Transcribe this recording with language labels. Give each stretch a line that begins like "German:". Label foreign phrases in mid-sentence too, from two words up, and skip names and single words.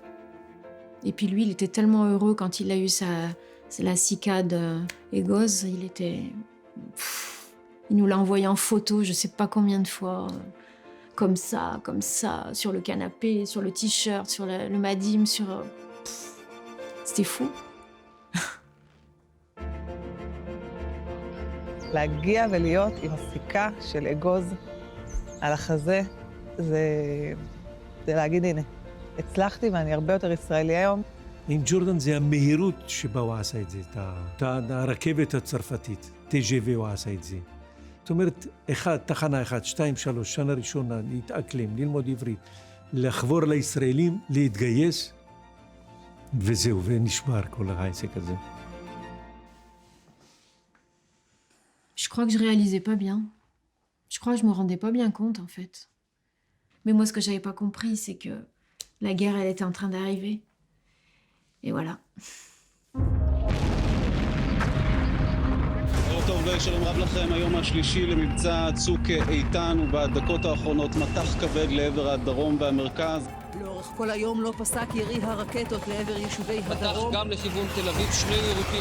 French: Et puis lui, il était tellement heureux quand il a eu la cicade Egoz. Il nous l'a envoyé en photo, je sais pas combien de fois. Comme ça, sur le canapé, sur le t-shirt, sur le madim, c'était fou.
Hebrew: להגיע ולהיות עם הסיכה של אגוז על החזה, זה להגיד, הנה, הצלחתי ואני הרבה יותר ישראלי היום. עם ג'ורדן זה המהירות שבה הוא עשה את זה, את הרכבת הצרפתית, TGV הוא עשה את זה. זאת אומרת, תחנה 1, 2, 3, שנה ראשונה, להתאקלם, ללמוד עברית, לחבור לישראלים, להתגייס, וזהו, ונשבר כל העסק הזה.
French: Je crois que je réalisais pas bien. Je crois que je me rendais pas bien compte, en fait. Mais moi, ce que j'avais pas compris, c'est que la guerre, elle était en train d'arriver. Et voilà.
Hebrew: טוב ושלום רב לכם, היום השלישי למבצע צוק איתן, ובדקות האחרונות מטח כבד לעבר הדרום והמרכז. לאורך כל היום לא פסק ירי הרקטות לעבר יישובי הדרום. גם לכיוון תל אביב שני ירוקים.